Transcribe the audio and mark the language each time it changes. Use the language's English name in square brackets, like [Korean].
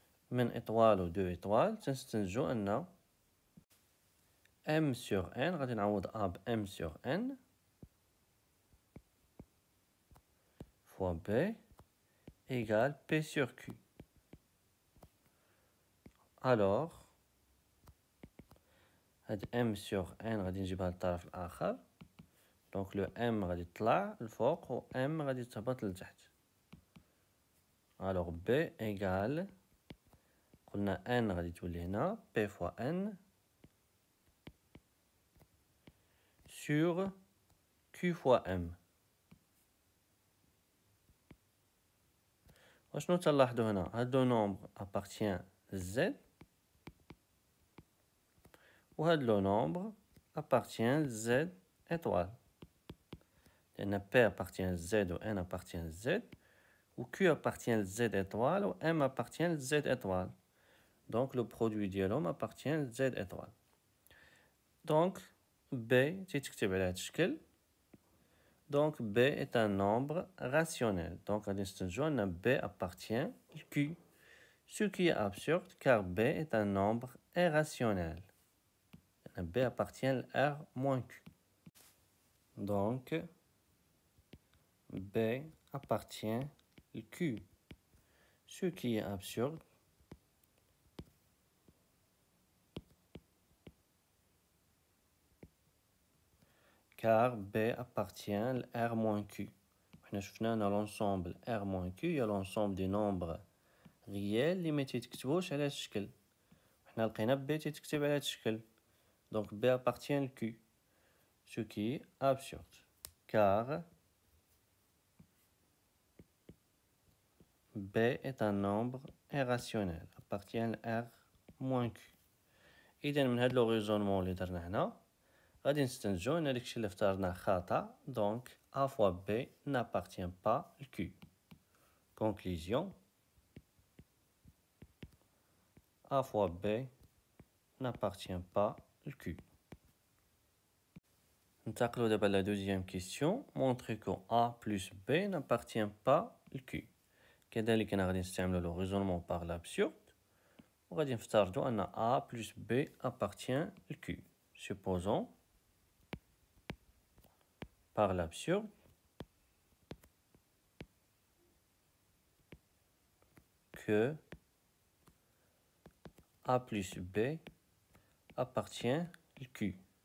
[French] من étoile و 2 étoiles [Arabic] تنستنتجو أن [French] M sur N [Arabic] غادي نعوض [French] A ب M sur N fois B égale P sur Q. [Arabic] Alors هاد M sur N غادي نجيبها للطرف الآخر، دونك لو M غادي تطلع للفوق و M غادي تهبط لتحت. [French] alors B égale قلنا N [Arabic] غادي تولي هنا [French] P fois N sur Q fois M. [Arabic] وشنو تلاحظو هنا؟ هاد لو نومبر appartient Z و هاد لو نومبر [French] appartient Z étoile. لأن P appartient Z و N appartient Z و Q appartient Z étoile و M appartient Z étoile. Donc le produit ديالهم appartient Z étoile. [Arabic] Donc B تيتكتب على هاد الشكل. [French] Donc B est un nombre rationnel. Donc [Arabic] غادي نستنتجو أن [French] B appartient à Q. Ce qui est absurde car B est un nombre irrationnel. B appartient à R moins Q. Donc B appartient à Q. Ce qui est absurde car B appartient à R moins Q. [Arabic] حنا شفنا أن [French] l'ensemble R moins Q [Arabic] هي [French] l'ensemble des nombres réels [Arabic] اللي ما تيتكتبوش على هاد الشكل. حنا لقينا B تيتكتب على هاد الشكل. [French] Donc B appartient à Q. Ce qui est absurde car B est un nombre irrationnel appartient à R moins Q. [Arabic] إذا من هاد لو ريزونمون اللي درنا هنا غادي نستنتجو أن داكشي اللي افترضناه خطأ. [French] donc A fois B n'appartient pas à Q. Conclusion A fois B n'appartient pas à Q. [Arabic] ننتقلوا دابا [French] la deuxième question. Montrer que A plus B n'appartient pas à Q. [Arabic] كذلك أنا غادي نستعملو لو ريزونمون [French] par l'absurde [Arabic] وغادي نفترضوا أن [French] A plus B appartient à Q. Supposons par l'absurde que A plus B appartient à Q.